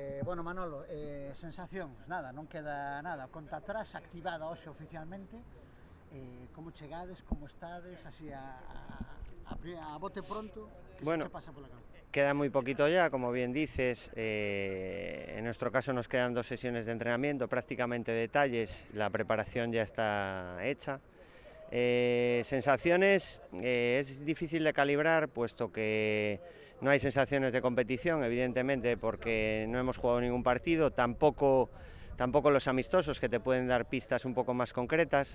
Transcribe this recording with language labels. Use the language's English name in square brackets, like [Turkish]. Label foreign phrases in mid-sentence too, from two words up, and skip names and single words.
[Galician] Bueno, Manolo, sensacións, nada, non queda nada. Conta atrás activada hoxe oficialmente. Como chegades, como estades, así a bote pronto, que se [Spanish] Bueno, [Galician] che pasa pola cabeza? [Spanish] queda muy poquito ya, como bien dices. En nuestro caso nos quedan 2 sesiones de entrenamiento, prácticamente detalles. La preparación ya está hecha. Sensaciones, es difícil de calibrar, puesto que no hay sensaciones de competición, evidentemente, porque no hemos jugado ningún partido, tampoco los amistosos, que te pueden dar pistas un poco más concretas.